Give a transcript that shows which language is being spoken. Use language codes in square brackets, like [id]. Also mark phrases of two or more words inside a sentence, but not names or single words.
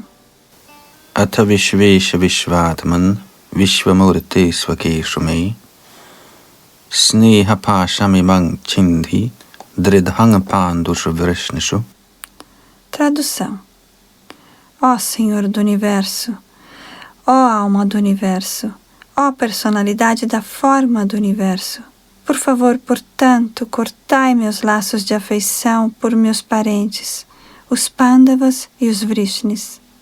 [sa] अथ विश्वेश विश्वात्मन् विश्वमूर्ते स्वकेषु मे स्नेहपाशमिमं छिन्धि दृढं पाण्डुषु वृष्णिषु. [pt] Tradução. Ó Senhor do Universo, ó Alma do Universo, ó Personalidade da Forma do Universo, por favor, portanto, cortai meus laços de afeição por meus parentes, os Pandavas e os Vrishnis.